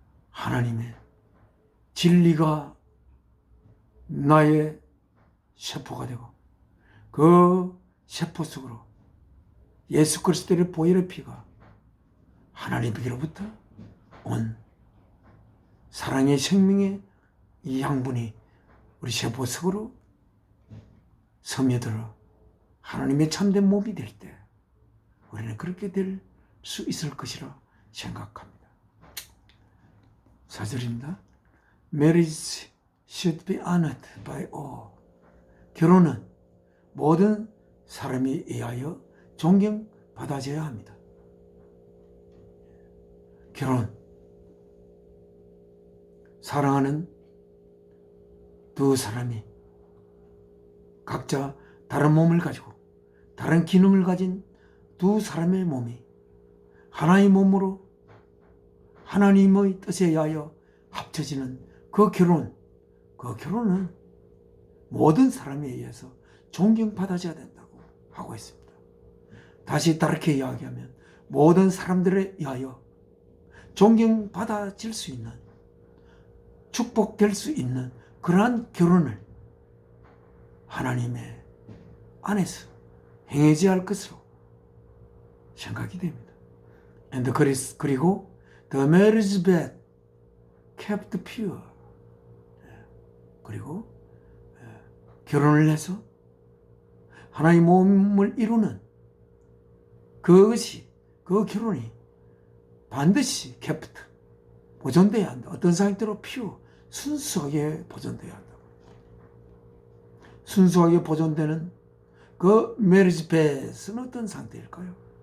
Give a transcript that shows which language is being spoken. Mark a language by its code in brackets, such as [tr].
[ko] 하나님의 진리가 나의 세포가 되고 그 세포 속으로 예수 그리스도의 보혈의 피가 하나님께로부터 온 사랑의 생명의 이 양분이 우리 세포 속으로 스며들어 하나님의 참된 몸이 될 때 우리는 그렇게 될 수 있을 것이라 생각합니다. 4절입니다. [en] Marriage should be honored by all. [ko] 결혼은 모든 사람에 의하여 존경받아져야 합니다. 결혼, 사랑하는 두 사람이 각자 다른 몸을 가지고 다른 기능을 가진 두 사람의 몸이 하나의 몸으로 하나님의 뜻에 의하여 합쳐지는 그 결혼은 모든 사람에 의해서 존경받아져야 된다고 하고 있습니다. 다시 다르게 이야기하면 모든 사람들에 의하여 존경받아질 수 있는, 축복될 수 있는 그러한 결혼을 하나님의 안에서 행해져야 할 것으로 생각이 됩니다. [en] 그리고 the marriage bed kept pure. [ko] 그리고 결혼을 해서 하나의 몸을 이루는 그 결혼이 반드시 kept, 보존돼야 한다. 어떤 상태로 pure, 순수하게 보존돼야 한다. 순수하게 보존되는 그 marriage bed는 어떤 상태일까요?